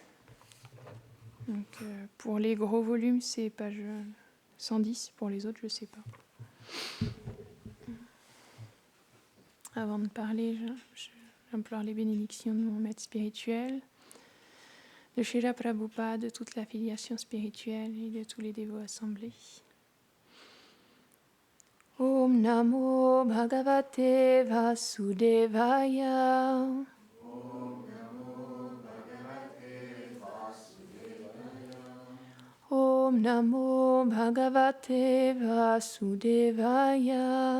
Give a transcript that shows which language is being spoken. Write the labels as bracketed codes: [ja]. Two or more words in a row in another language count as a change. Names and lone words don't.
[fr] Donc, pour les gros volumes, c'est page 110, pour les autres, je ne sais pas. Avant de parler, j'implore les bénédictions de mon maître spirituel, de Srila Prabhupada, de toute l'affiliation spirituelle et de tous les dévots assemblés. [sa] ॐ नमो भगवते वासुदेवाय. ॐ नमो भगवते वासुदेवाय. ॐ नमो भगवते वासुदेवाय.